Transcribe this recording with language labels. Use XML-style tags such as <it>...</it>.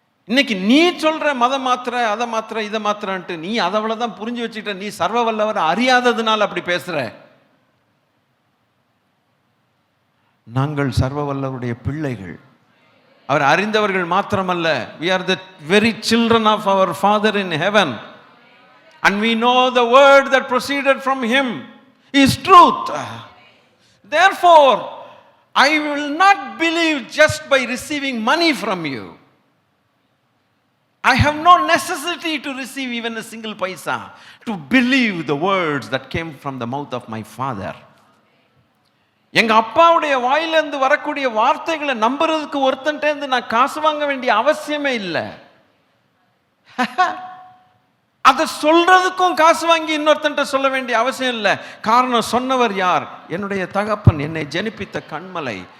<ta>இன்னைக்கு நீ சொல்ற மதம் மாத்திர, அதை மாத்திர, இதை மாத்திரன்ட்டு நீ அதை அவ்வளவுதான் புரிஞ்சு வச்சுக்கிட்ட. நீ சர்வ வல்லவர் அறியாததுனால அப்படி பேசுற. நாங்கள் சர்வ வல்லவருடைய பிள்ளைகள், அவர் அறிந்தவர்கள் மாத்திரமல்ல.</ta> <en>we are the very children of our Father in heaven, and we know the word that proceeded from him is truth. Therefore I will not believe just by receiving money from you. I have no necessity to receive even a single paisa to believe the words that came from the mouth of my father.</en> <ta>எங்க அப்பாவுடைய வாயிலிருந்து வரக்கூடிய வார்த்தைகளை நம்புறதுக்கு ஒருத்தன்ட்டேருந்து நான் காசு வாங்க வேண்டிய அவசியமே இல்லை. அதை சொல்றதுக்கும் காசு வாங்கி இன்னொருத்தன்ட்ட சொல்ல வேண்டிய அவசியம் இல்லை. காரணம், சொன்னவர் யார்? என்னுடைய தகப்பன், என்னை ஜனிப்பித்த கண்மலை.</ta>